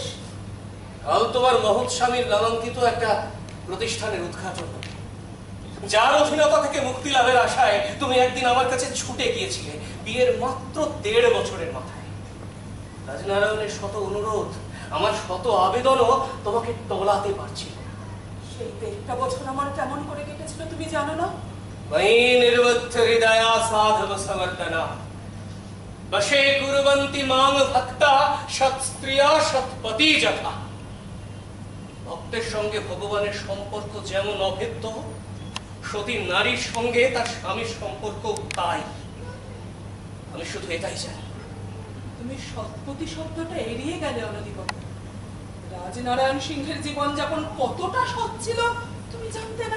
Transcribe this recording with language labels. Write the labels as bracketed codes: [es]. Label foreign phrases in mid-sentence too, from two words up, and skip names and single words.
[bn] কাল তোমার মহৎ স্বামীর নামাঙ্কিত একটা প্রতিষ্ঠানের উদ্ঘাটন, যার অধীনতা থেকে মুক্তি লাভের আশায় তুমি একদিন আমার কাছে ছুটে গিয়েছিলে বিয়ের মাত্র 1.5 বছরের মাথায়। রাজনারায়ণের শত অনুরোধ, আমার শত আবেদনও তোমাকে টলাতে পারছিল না। সেই 1.5 বছর আমার কেমন করে কেটেছিল তুমি জানো না? [sa] मयि निर्वृत्त हृदया साधव समर्दना वशे कुर्वन्ति मां भक्ता सत्स्त्रिया सत्पति যথা। [bn] ভক্তের সঙ্গে ভগবানের সম্পর্ক যেমন অভেদ্য, সতী নারীর সঙ্গে তার স্বামীর সম্পর্ক তাই। আমি শুধু এটাই জানি। তুমি সৎপতি শব্দটা এড়িয়ে গেলে অনধিকতা। রাজনারায়ণ সিংহের জীবন যাপন কতটা সৎ ছিল তুমি জানতে না?